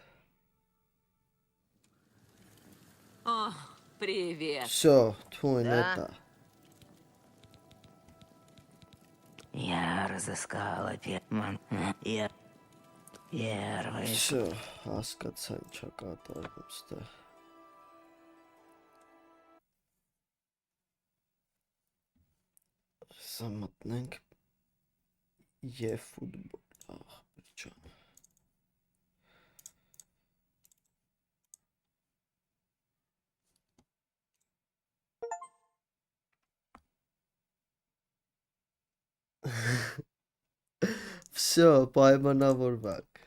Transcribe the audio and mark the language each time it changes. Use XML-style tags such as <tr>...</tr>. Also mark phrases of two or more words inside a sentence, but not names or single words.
<ru>О, привет. Всё, твой это. Я разыскала Я первый. Всё,</ru> <hy>հասկացա ինչա կատարվում ստեղ։ Սա մտնենք eFootball, ախպեր ջան։ Всё, պայմանավորվակ։</hy>